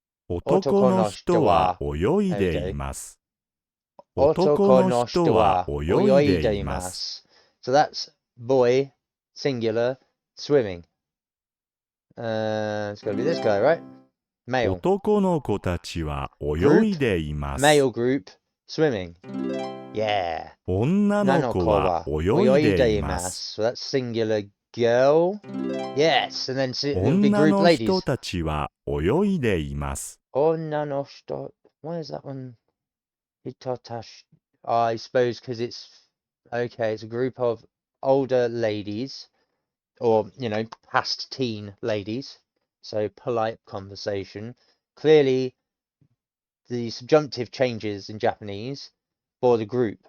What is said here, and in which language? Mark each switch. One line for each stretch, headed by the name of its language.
Japanese: 男の人は泳いでいます。男の人は泳いでいます。
English: So that's boy, singular, swimming. It's got to be this guy, right? Male.
Japanese: 男の子たちは泳いでいます。
English: Male group, swimming. Yeah.
Japanese: 女の子は泳いでいます。
English: So that's singular, girl. Yes, and then big
Japanese: 女
English: group
Japanese: の
English: ladies.
Japanese: 人たちは泳いでいます。 Onna no shito.
English: Why is that one? Hitotash. I suppose because it's okay. It's a group of older ladies, or past teen ladies. So polite conversation. Clearly, the subjunctive changes in Japanese for the group.